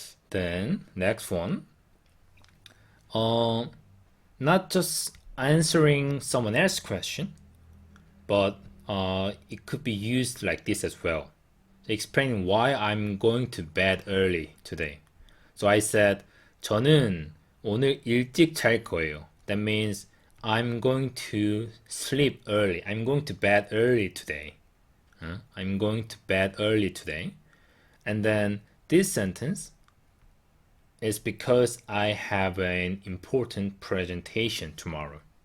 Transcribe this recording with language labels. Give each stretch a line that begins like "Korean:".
English: Then next one. Not just answering someone else's question, but it could be used like this as well. Explaining why I'm going to bed early today. So I said,
Korean: 저는 오늘 일찍 잘 거예요.
English: That means I'm going to sleep early. I'm going to bed early today. I'm going to bed early today. And then this sentence is because I have an important presentation tomorrow.